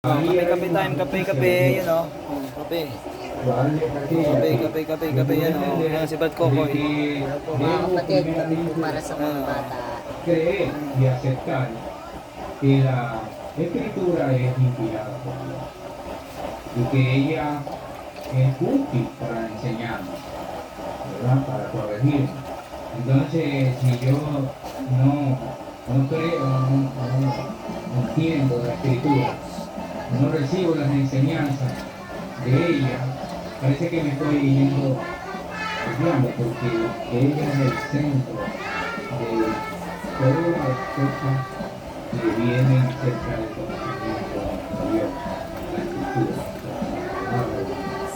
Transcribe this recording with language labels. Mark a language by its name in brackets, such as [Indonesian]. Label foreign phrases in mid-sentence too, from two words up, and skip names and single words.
[Filipino] Kape time, kape, yun o. Kape. Kape, yan o. Yan si Bad Kokoy. Mga kapatid, kami po para sa mga bata. [Spanish] Creer y aceptar que la escritura es inspirada y que ella es útil para enseñarnos, ¿verdad? Para corregir. Entonces, si yo no creo, no entiendo la escritura, no recibo las enseñanzas de ella, parece que me estoy yendo desviando, porque ella es el centro de todas las cosas que vienen cerca del conocimiento de Dios, la escritura, la palabra de Dios.